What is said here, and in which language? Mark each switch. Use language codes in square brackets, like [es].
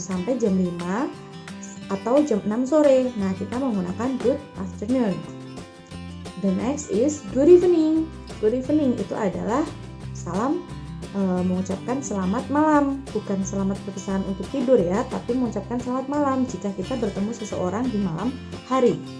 [id] sampai jam 5 atau jam 6 sore. Nah, kita menggunakan [en] good afternoon. The next is good evening. Good evening [id] itu adalah salam mengucapkan selamat malam, bukan selamat perpisahan untuk tidur ya, tapi mengucapkan selamat malam jika kita bertemu seseorang di malam hari.